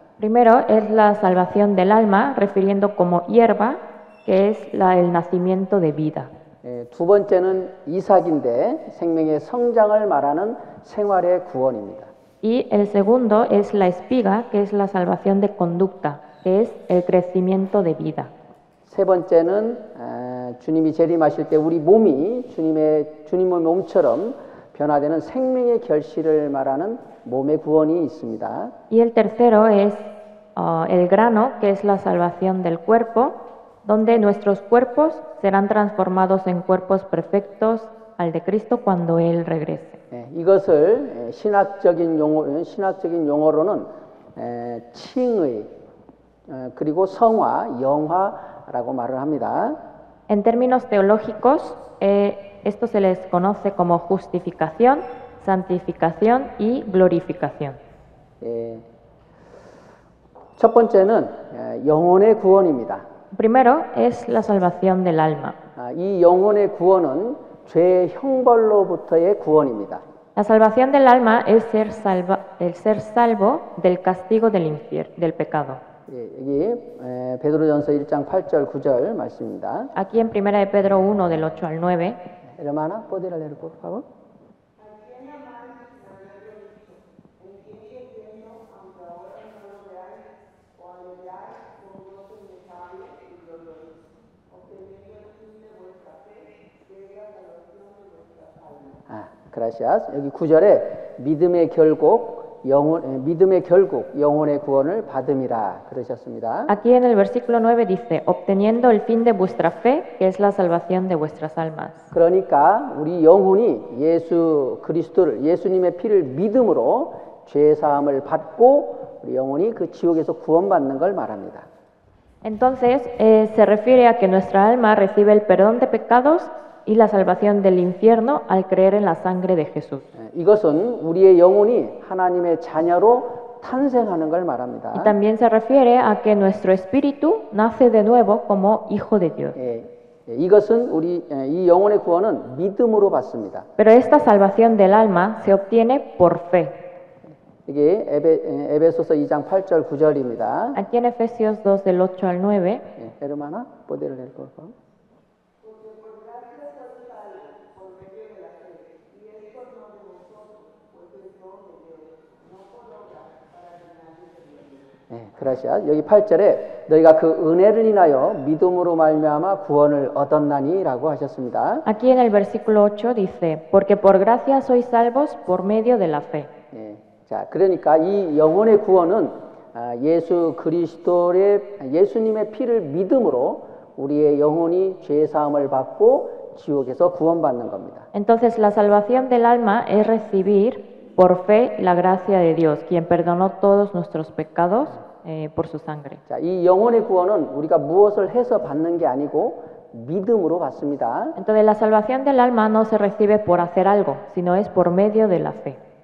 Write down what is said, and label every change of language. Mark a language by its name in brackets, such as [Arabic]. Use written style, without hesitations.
[Spanish] Primero es la salvación del alma, refiriendo como hierba, que es el nacimiento de vida. [Korean] 두 번째는 이삭인데 생명의 성장을 말하는 생활의 구원입니다. [Spanish] Y el segundo es la espiga, que es la salvación de conducta, que es el crecimiento de vida. [Korean] 세 번째는 주님이 재림하실 때 우리 몸이 주님의 몸처럼 변화되는 생명의 결실을 말하는 몸의 구원이 있습니다. [Spanish] Y el tercero es el grano, que es la salvación del cuerpo, donde nuestros cuerpos serán transformados en cuerpos perfectos al de Cristo cuando Él regrese. [Korean] 이것을 신학적인 용어로는 칭의 그리고 성화, 영화라고 말을 합니다. [Spanish] En términos teológicos, esto se les conoce como justificación, santificación y glorificación. [Korean] 첫 번째는 영혼의 구원입니다. [Spanish] Primero es la salvación del alma. [Korean] 이 영혼의 구원은 죄의 형벌로부터의 구원입니다. [Spanish] La salvación del alma es el ser salvo del castigo del pecado. [Korean] 여기 베드로전서 1장 8절 9절 말씀입니다. [Spanish] Aquí en 1 de Pedro 1 del 8 al 9. Hermana, ¿podría leer por favor? gracias. [Korean] 여기 9절에 믿음의 결국 영혼의 구원을 받음이라 그러셨습니다. [Spanish] Aquí en el versículo 9 dice, obteniendo el fin de vuestra fe, que es la salvación de vuestras almas. [Korean] 그러니까 우리 영혼이 예수 그리스도를 예수님의 피를 믿음으로 죄 사함을 받고 우리 영혼이 그 지옥에서 구원받는 걸 말합니다. [Spanish] Entonces se refiere a que nuestra alma recibe el perdón de pecados y la salvación del infierno al creer en la sangre de Jesús. [Korean] 이것은 우리의 영혼이 하나님의 자녀로 탄생하는 걸 말합니다. [Spanish] Y también se refiere a que nuestro espíritu nace de nuevo como hijo de Dios. [Korean] 이것은 이 영혼의 구원은 믿음으로 받습니다. [Spanish] Pero esta salvación del alma se obtiene por fe. [Korean] 이게 에베소서 2장 8절 9절입니다. [Spanish] Aquí en Efesios 2 del 8 al 9. Hermana, ¿podría leer por favor? gracias. [Korean] 여기 8절에 너희가 그 은혜를 인하여 믿음으로 말미암아 구원을 얻었나니라고 하셨습니다. [Spanish] Aquí en el versículo 8 dice, porque por gracia sois salvos por medio de la fe. [Korean] 자, 그러니까 이 영혼의 구원은 예수 그리스도의 예수님의 피를 믿음으로 우리의 영혼이 죄 사함을 받고 지옥에서 구원받는 겁니다. [Spanish] Entonces la salvación del alma es recibir por fe la gracia de Dios, quien perdonó todos nuestros pecados por su sangre. [Korean] 자, 이 영혼의 구원은 우리가 무엇을 해서 받는 게 아니고 믿음으로 받습니다. [Spanish] Entonces la salvación del alma no se recibe por hacer algo, sino es por medio de la fe.